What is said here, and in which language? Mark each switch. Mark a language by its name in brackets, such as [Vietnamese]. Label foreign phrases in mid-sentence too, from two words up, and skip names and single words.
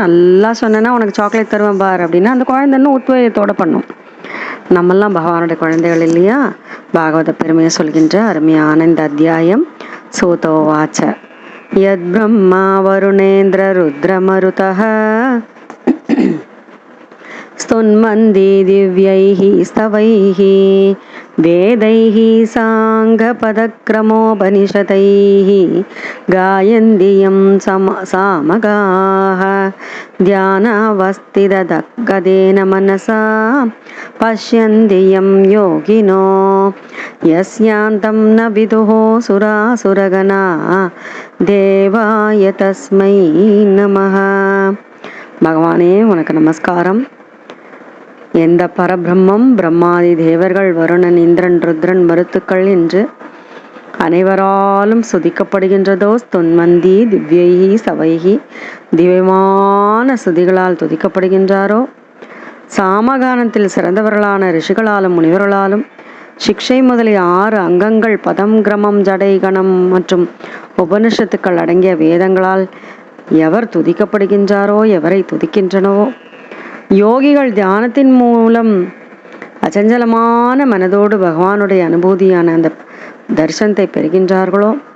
[Tamil] நல்லா சொன்னேன்னா உனக்கு சாக்லேட் தருவேன் பார் அப்படின்னா அந்த குழந்தை இன்னும் உத்வேகத்தோடு பண்ணும். நம்மெல்லாம் பகவானுடைய குழந்தைகள் இல்லையா? பாகவத பெருமையை சொல்கின்ற அருமையான இந்த அத்தியாயம். [Sanskrit] सूतोवाच यत् ब्रह्मा वरुणेन्द्र रुद्रमरुतः स्तुन्वन्ति दिव्यैः स्तवैः वेदैः साङ्गपदक्रमोपनिषदैः गायन्ति यं सामगाः ध्यानावस्थितगदेन मनसा पश्यन्ति यं योगिनो यस्यान्तं न विदुः सुरासुरगणा देवाय तस्मै नमः. [Tamil] பகவானே உனக்கு நமஸ்காரம். எந்த பரபிரம்மம் பிரம்மாதி தேவர்கள், வருணன், இந்திரன், ருத்ரன், மருத்துக்கள் என்று அனைவராலும் சுதிக்கப்படுகின்றதோ, [Sanskrit] स्तुन्वन्ति दिव्यैः स्तवैः [Tamil] திவ்யமான சுதிகளால் துதிக்கப்படுகின்றாரோ, சாமகானத்தில் சிறந்தவர்களான ரிஷிகளாலும் முனிவர்களாலும் சிக்ஷை முதலிய 6 அங்கங்கள், பதம், கிரமம், ஜடை, கணம் மற்றும் உபனிஷத்துக்கள் அடங்கிய வேதங்களால் எவர் துதிக்கப்படுகின்றாரோ, எவரை துதிக்கின்றனவோ, யோகிகள் தியானத்தின் மூலம் அச்சஞ்சலமான மனதோடு பகவானுடைய அனுபூதியான அந்த தரிசனத்தை பெறுகின்றார்களோ,